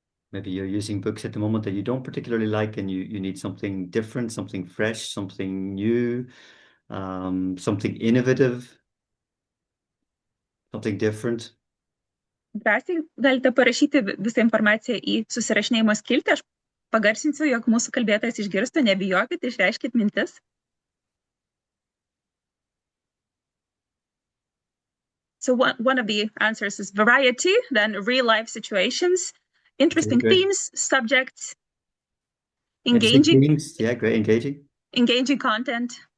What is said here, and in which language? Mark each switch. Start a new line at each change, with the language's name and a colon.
English: Maybe you're using books at the moment that you don't particularly like, and you need something different, something fresh, something new, something innovative, something different.
Lithuanian: Drąsiai galite parašyti visą informaciją į susirašinėjimo skiltį. Aš pagarsinsiu, jog mūsų kalbėtojas išgirstų, nebijokit, išreiškit mintis.
English: So one of the answers is variety, then real-life situations, interesting themes, subjects, engaging. Themes. Yeah, great, engaging content.